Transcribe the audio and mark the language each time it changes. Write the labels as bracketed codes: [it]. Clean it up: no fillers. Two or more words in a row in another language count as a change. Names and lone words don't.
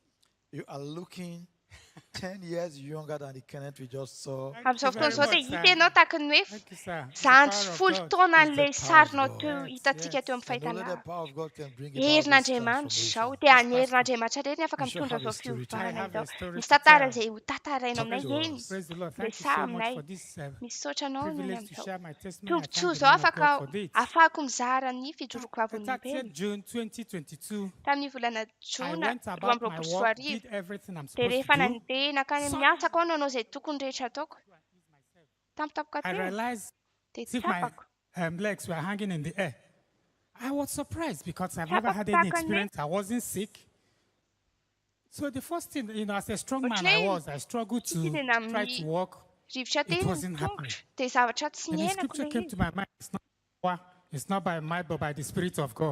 [en] you are looking 10 years younger than the Kenneth we just saw. [mg] Amin'izao fotoan'izao dia hitanao tahaka ny hoe zandry folo taona an'ilay sarinao teo hitantsika teo amin'ny fahitana. Herin'Andriamanitra izao dia any herin'Andriamanitra rery ny afaka mitondra izao fiovana izao. Misy tantara izay ho tantarainao aminay eny. Resa aminay. Misaotra anao noho ny amin'izao. Tombotsoa izao afahako mizara ny fijoroako avy tamin'ny volana Jona 2024 dia rehefa nandeha nakany amin'ny asako nanao izay tokony rehetra ataoko tampotampoka teo dia tsapako. [en] Legs were hanging in the air. I was surprised because I've never had any experience. I wasn't sick. So the first thing, as a strong man I struggled to try to walk. It wasn't happening. And the scripture came to my mind. It's not by might, but by the Spirit of God.